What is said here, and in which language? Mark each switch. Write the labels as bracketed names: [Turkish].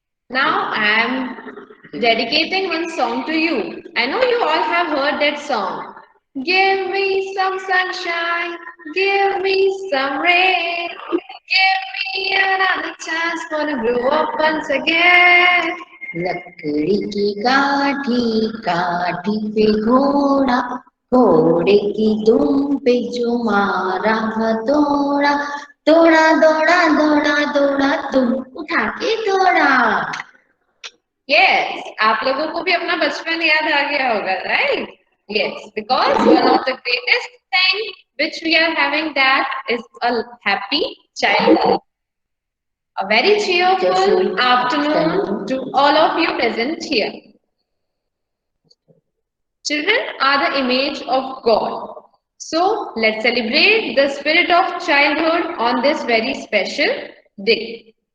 [English] Now I am dedicating one song to you. I know you all have heard that song. Give me some sunshine, give me some rain, give me another chance for to grow up once again. [Hindi] लकड़ी की काठी काठी पे घोड़ा घोड़े की दुम पे जो मारा हथौड़ा दौड़ा दौड़ा दौड़ा दौड़ा तुम उठा के दौड़ा. [English] Yes, [Hindi] आप लोगों को भी अपना बचपन याद आ गया होगा, [English] right? Yes, because one of the greatest thing which we are having that is a happy childhood. A very cheerful afternoon to all of you present here. Children are the image of God. So let's celebrate the spirit of childhood on this very special day.